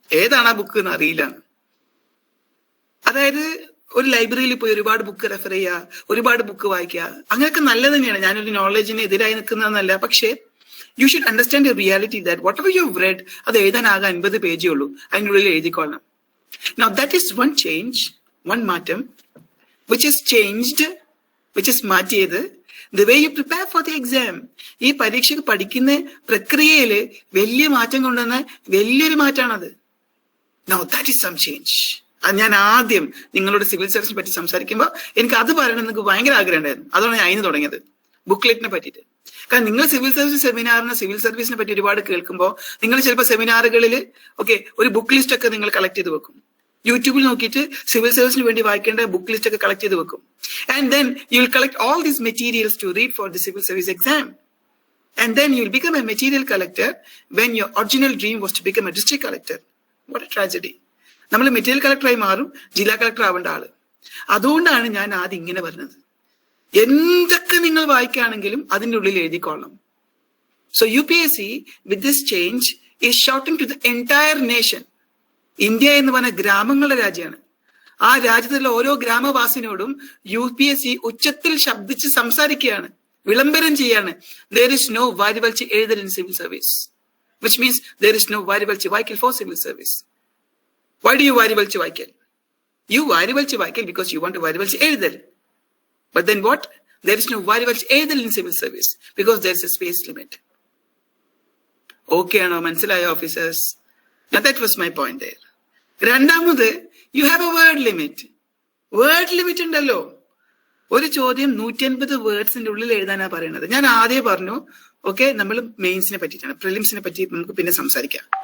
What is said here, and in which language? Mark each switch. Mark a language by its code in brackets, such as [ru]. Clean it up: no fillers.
[ml] ഏതാണ് ആ ബുക്ക് എന്ന് അറിയില്ല. അതായത് ഒരു ലൈബ്രറിയിൽ പോയി ഒരുപാട് ബുക്ക് റെഫർ ചെയ്യുക, ഒരുപാട് ബുക്ക് വായിക്കുക, അങ്ങനെയൊക്കെ നല്ലത് തന്നെയാണ്. ഞാനൊരു നോളജിന് എതിരായി നിൽക്കുന്നതെന്നല്ല. പക്ഷേ [en] you should understand your reality that whatever you have read [ml] അത് എഴുതാനാകെ 50 പേജേ ഉള്ളൂ, അതിനുള്ളിൽ എഴുതിക്കൊള്ളണം. [en] Now that is one change, one [ml] മാറ്റം [en] which is changed, which is [ml] മാറ്റിയത് [en] the way you prepare for the exam. [ml] ഈ പരീക്ഷയ്ക്ക് പഠിക്കുന്ന പ്രക്രിയയില് വലിയ മാറ്റം കൊണ്ടുവന്ന വലിയൊരു മാറ്റമാണത്. [en] Now that is some change. [ml] അത് ഞാൻ ആദ്യം നിങ്ങളോട് സിവിൽ സർവീസിനെ പറ്റി സംസാരിക്കുമ്പോൾ എനിക്ക് അത് പറയണം നിങ്ങൾക്ക് ഭയങ്കര ആഗ്രഹം ഉണ്ടായിരുന്നു. അതുകൊണ്ട് ഞാൻ അതിന് തുടങ്ങിയത് ബുക്ക്ലെറ്റിനെ പറ്റിയിട്ട്. കാരണം നിങ്ങൾ സിവിൽ സർവീസ് സെമിനാറിന് സിവിൽ സർവീസിനെ പറ്റി ഒരുപാട് കേൾക്കുമ്പോൾ നിങ്ങൾ ചിലപ്പോൾ സെമിനാറുകളിൽ ഒരു ബുക്ക് ലിസ്റ്റ് ഒക്കെ നിങ്ങൾ കളക്ട് ചെയ്ത് വെക്കും. യൂട്യൂബിൽ നോക്കിയിട്ട് സിവിൽ സർവീസിന് വേണ്ടി വായിക്കേണ്ട ബുക്ക് ലിസ്റ്റ് ഒക്കെ കളക്ട് ചെയ്ത് വെക്കും. [en] And then you will collect all these materials to read for the civil service exam. And then you will become a material collector when your original dream was to become a district collector. What a tragedy. [ml] നമ്മൾ material കളക്ടറായി മാറും, ജില്ലാ collector ആവേണ്ട ആള്. അതുകൊണ്ടാണ് ഞാൻ ആദ്യം ഇങ്ങനെ പറഞ്ഞത്, എന്തൊക്കെ നിങ്ങൾ വായിക്കുകയാണെങ്കിലും അതിൻ്റെ ഉള്ളിൽ എഴുതിക്കൊള്ളണം. [en] So UPSC with this change is shouting to the entire nation. [ml] India എന്ന് പറഞ്ഞ ഗ്രാമങ്ങളുടെ രാജ്യമാണ്. ആ രാജ്യത്തുള്ള ഓരോ ഗ്രാമവാസിനോടും UPSC ഉച്ചത്തിൽ ശബ്ദിച്ച് സംസാരിക്കുകയാണ്, വിളംബരം ചെയ്യാണ്. [en] there is no [ml] വാരിവലിച്ച് എഴുതൽ [en] in civil service, which means there is no [ml] വാരിവലിച്ച് വായിക്കൽ [en] for civil service. Why do you [ml] വാരിവലിച്ച് വായിക്കൽ? [en] You വാരിവലിച്ച് വായിക്കൽ because you want to [ml] വാരിവലിച്ച് എഴുതൽ. [en] But then what? There is no [ml] വാരിവലിച്ച് എഴുതൽ [en] in civil service because there is a space limit. Okay [ml] ആണോ? മനസ്സിലായോ officers? [en] Now that was my point there. [ml] രണ്ടാമത് [en] you have a word limit. [ml] Word limit ഉണ്ടല്ലോ. ഒരു ചോദ്യം 150 വേർഡ്സിന്റെ ഉള്ളിൽ എഴുതാനാ പറയുന്നത്. ഞാൻ ആദ്യം പറഞ്ഞു നമ്മൾ മെയിൻസിനെ പറ്റിയിട്ടാണ്, പ്രിലിംസിനെ പറ്റി നമുക്ക് പിന്നെ സംസാരിക്കാം.